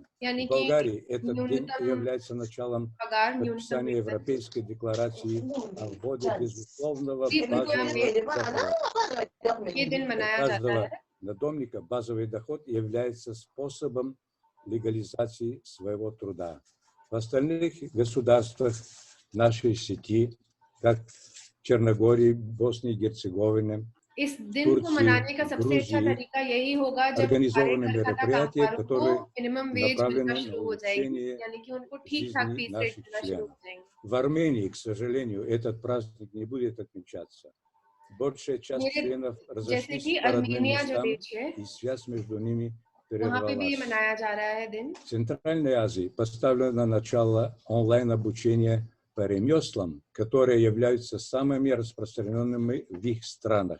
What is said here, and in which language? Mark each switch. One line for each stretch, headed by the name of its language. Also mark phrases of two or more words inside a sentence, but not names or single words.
Russian: В Болгарии этот день является началом подписания Европейской декларации о вводе безусловного базового дохода. Каждого надомника базовый доход является способом легализации своего труда. В остальных государствах нашей сети, как Черногории, Боснии и Герцеговины,
Hindi: इस दिन को मनाने का सबसे अच्छा तरीका यही होगा जब सारे घर खाता कामगारों को
English: minimum wage
Hindi: मिलना शुरू हो जाएगी, यानी कि उनको ठीक-ठाक
English: fees rate
Hindi: मिलना शुरू हो जाएंगे।
Russian: В Армении, к сожалению, этот праздник не будет отмечаться. Большая часть членов разошлись по родным местам, и связь между ними прервалась. В Центральной Азии поставлено начало онлайн-обучения по ремеслам, которые являются самыми распространенными в их странах.